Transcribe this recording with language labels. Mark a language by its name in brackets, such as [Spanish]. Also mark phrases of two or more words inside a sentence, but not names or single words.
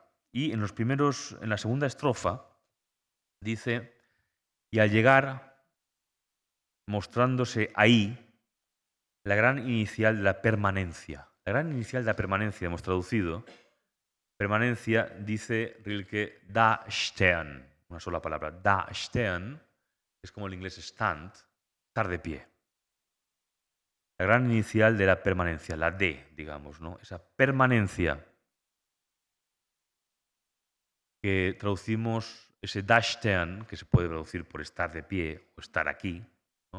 [Spanish] Y en la segunda estrofa, dice: y al llegar, mostrándose ahí, la gran inicial de la permanencia. La gran inicial de la permanencia, hemos traducido. Permanencia, dice Rilke, [German] da stehen. [Spanish] Una sola palabra. [German] Da stehen [Spanish] es como el inglés stand, estar de pie. La gran inicial de la permanencia, la D, digamos, ¿no? Esa permanencia que traducimos, ese dastehen, que se puede traducir por estar de pie o estar aquí, ¿no?